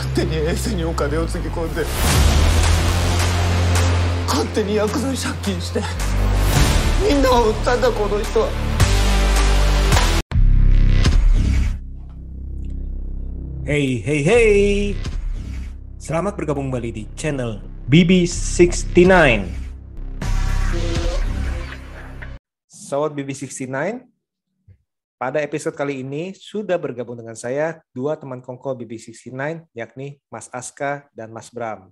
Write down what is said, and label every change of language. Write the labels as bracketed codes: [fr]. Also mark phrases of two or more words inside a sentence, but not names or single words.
[ja] 手にエースにお金をつぎ込んで勝手にヤクザに借金してみんなを売ったんだこの人は。 [en] Hey, hey, hey. [id] Selamat bergabung kembali di channel BB69. Sobat BB69, pada episode kali ini sudah bergabung dengan saya dua teman kongko BB69, yakni Mas Aska dan Mas Bram.